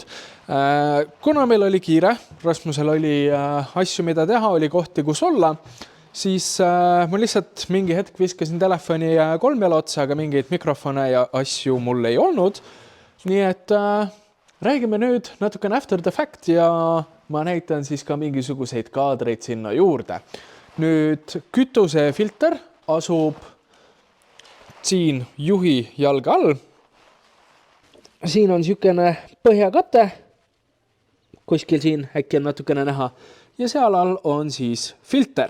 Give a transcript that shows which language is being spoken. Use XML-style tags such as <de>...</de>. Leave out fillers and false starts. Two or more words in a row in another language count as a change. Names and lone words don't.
<et>Kuna meil oli kiire, Rasmusel oli asju, mida teha, oli kohti, kus olla, siis ma lihtsalt mingi hetk viskasin telefoni 3 jala otsa, aga mingeid mikrofone ja asju mul ei olnud. Nii et räägime nüüd natukene</et> <en>after the fact</en> <et>ja ma näitan siis ka mingisuguseid kaadreid sinna juurde. Nüüd kütusefilter asub siin juhi jalge all. Siin on niisugune põhjakate, kuskil siin äkki on natukene näha ja seal all on siis filter.</et>